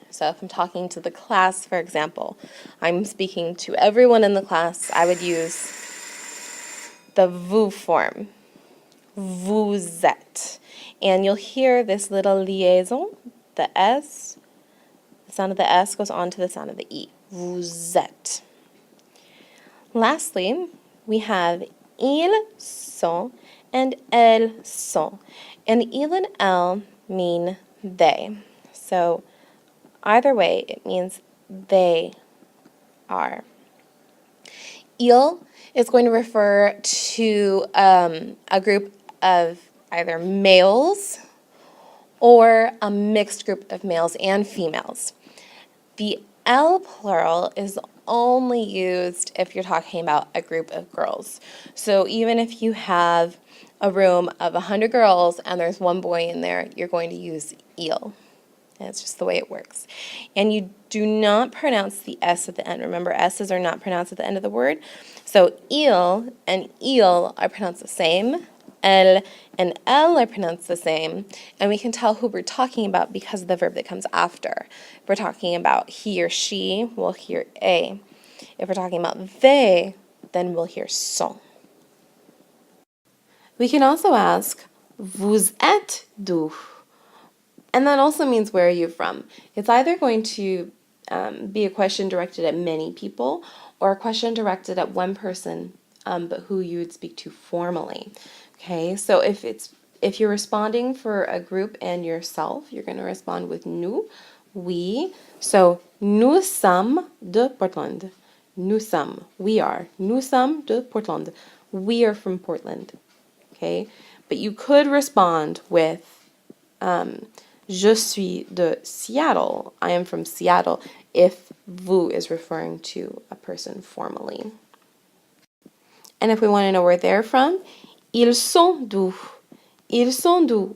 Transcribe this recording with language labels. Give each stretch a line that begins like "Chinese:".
English: So if I'm talking to the class, for example, I'm speaking to everyone in the class, I would use the vous form.
French: Vous êtes.
English: And you'll hear this little liaison, the S. The sound of the S goes on to the sound of the E.
French: Vous êtes.
English: Lastly, we have
French: ils sont
English: and
French: elles sont.
English: And the il and elle mean they. So either way, it means they are. Il is going to refer to a group of either males or a mixed group of males and females. The L plural is only used if you're talking about a group of girls. So even if you have a room of 100 girls and there's one boy in there, you're going to use il. And it's just the way it works. And you do not pronounce the S at the end. Remember, S's are not pronounced at the end of the word. So il and il are pronounced the same. El and L are pronounced the same. And we can tell who we're talking about because of the verb that comes after. If we're talking about he or she, we'll hear a. If we're talking about they, then we'll hear sont. We can also ask,
French: vous êtes d'où?
English: And that also means where are you from? It's either going to be a question directed at many people or a question directed at one person, but who you would speak to formally. Okay, so if you're responding for a group and yourself, you're going to respond with nous, we.
French: So nous sommes de Portland. Nous sommes,
English: we are.
French: Nous sommes de Portland.
English: We are from Portland. Okay, but you could respond with
French: je suis de Seattle.
English: I am from Seattle if vous is referring to a person formally. And if we want to know where they're from,
French: ils sont d'où? Ils sont d'où?